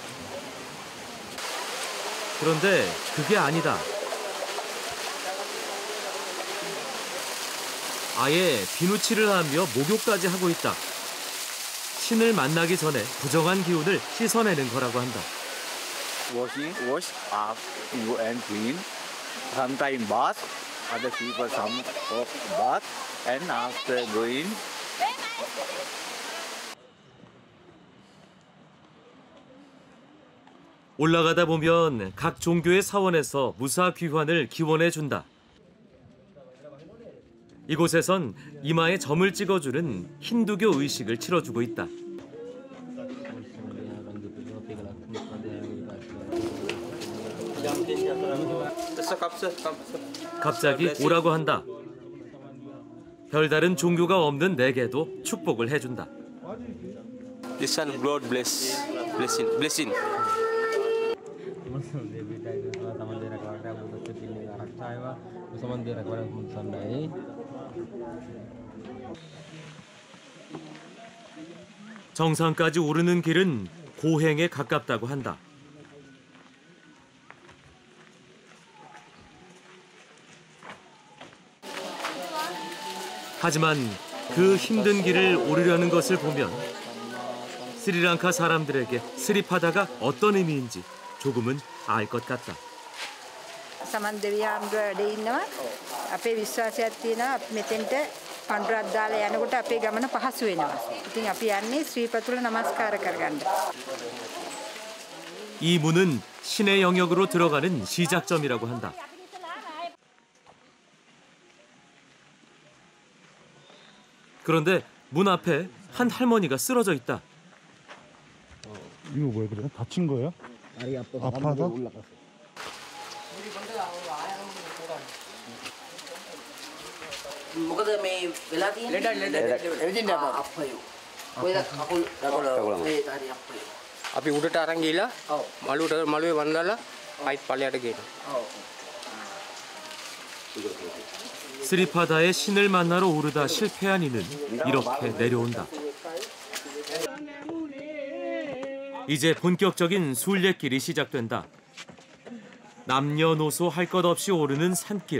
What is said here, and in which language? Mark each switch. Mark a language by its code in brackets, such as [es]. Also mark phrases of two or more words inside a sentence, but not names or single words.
[ko] 그런데 그게 아니다. 아예 비누칠을 하며 목욕까지 하고 있다. 신을 만나기 전에 부정한 기운을 씻어내는 거라고 한다. [en] Wash up and clean. Sometimes bath. Other people some of bath and after going. [ko] 올라가다 보면 각 종교의 사원에서 무사 귀환을 기원해 준다. 이곳에선 이마에 점을 찍어주는 힌두교 의식을 치러주고 있다. 갑자기 오라고 한다. 별다른 종교가 없는 내게도 축복을 해준다. [en] This one God blessing. [ko] 정상까지 오르는 길은 고행에 가깝다고 한다. 하지만 그 힘든 길을 오르려는 것을 보면 스리랑카 사람들에게 스리파다가 어떤 의미인지 조금은 알 것 같다. [si] සමන් දෙවියන්ව වැඩ ඉන්නවා. අපේ විශ්වාසයක් තියෙනවා මෙතෙන්ට පඳුරක් දාලා යනකොට අපේ ගමන පහසු වෙනවා. ඉතින් අපි යන්නේ ශ්‍රීපතුල නමස්කාර කරගන්න. [ko] 이 문은 신의 영역으로 들어가는 시작점이라고 한다. 그런데 문 앞에 한 할머니가 쓰러져 있다. 이거 왜 그래? 다친 거야? 아파서? [si] මොකද මේ වෙලා තියෙන්නේ එවිදින්න අප්පයෝ ඔය කකුල් රගල ඒ හරි අප්පයෝ අපි උඩට අරන් ගිහලා මළුවේ වන්දලා අයිත් පල්ලයට ගේනවා. [ko] 스리파다의 신을 만나러 오르다 실패한 이는 이렇게 내려온다. 이제 본격적인 순례길이 시작된다. 남녀노소 할 것 없이 오르는 산길.